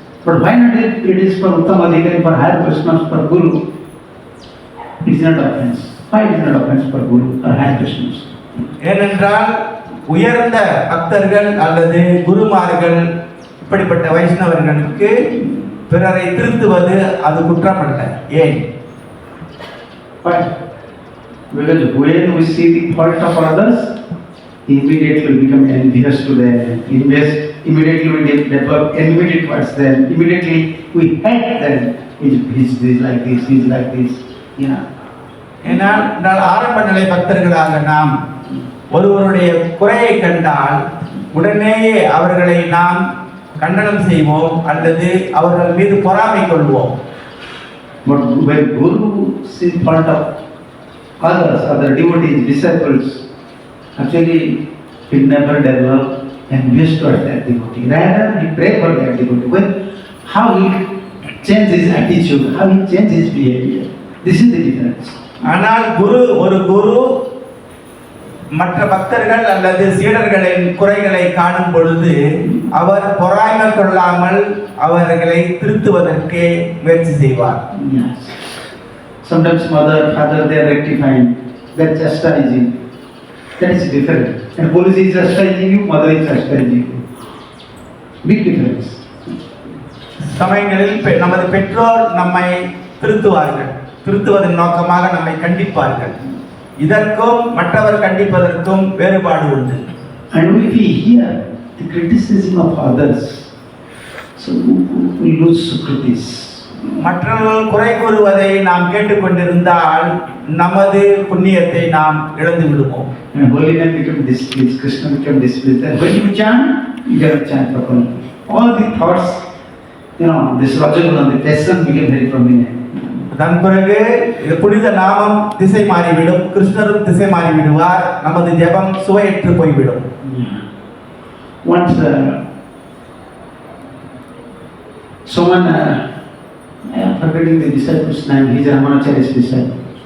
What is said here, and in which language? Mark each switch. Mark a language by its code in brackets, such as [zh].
[en] But why not it is for Uttama Adhikari, for higher Vaishnavas, for Guru, it is not offense. Why it is not offense for Guru or higher Vaishnavas? [ta] ஏனென்றால் உயர்ந்த பக்தர்கள் அல்லது குருமார்கள் இப்படிப்பட்ட வைஷ்ணவர்களுக்கு பிறரை திருத்துவது அது குற்றமல்ல. ஏன்? [en] But because when we see the fault of others, immediately we become envious to them. Immediately we develop enmity towards them. Immediately we hate them. He's like this, he's like this. Yeah. [ta] ஏனால் ஆரம்ப நிலை பக்தர்களாக நாம் ஒருவருடைய குறையை கண்டால் உடனேயே அவர்களை நாம் கண்டனம் செய்வோம் அல்லது அவர்கள் மீது பொறாமை கொள்வோம். [en] But when Guru sees fault of others, other devotees, disciples, actually he never develop envious towards that devotee. Rather, he pray for that devotee. When how he change his attitude, how he change his behavior. This is the difference. [ta] ஆனால் ஒரு குரு மற்ற பக்தர்கள் அல்லது சீடர்களின் குறைகளை காணும் பொழுது அவர் பொறாமை கொள்ளாமல் அவர்களை திருத்துவதற்கே முயற்சி செய்வார். [en] Yes. Sometimes mother, father, they are rectifying, they are chastising. That is different. And police is chastising you, mother is chastising you. Big difference. [ta] சமயங்களில் நமது பெற்றோர் நம்மை திருத்துவார்கள், திருத்துவதன் நோக்கமாக நம்மை கண்டிப்பார்கள். இதற்கும் மற்றவர் கண்டிப்பதற்கும் வேறுபாடு உண்டு. [en] And if we hear the criticism of others, so we lose Sukritis. [ta] மற்றவர்கள் குறை கூறுவதை நாம் கேட்டுக்கொண்டிருந்தால் நமது புண்ணியத்தை நாம் இழந்து விடுவோம். [en] And holy name become displeased, Krishna become displeased. And when you chant, you cannot chant properly. All the thoughts, this Rajaguna, the passion became very prominent. [ta] அதன் பிறகு புனித நாமம் திசை மாறிவிடும், கிருஷ்ணரும் திசை மாறிவிடுவார், நமது ஜெபம் சுவையற்று போய்விடும். [en] Once someone, I am forgetting the disciple's name, he is Ramanacharya's disciple.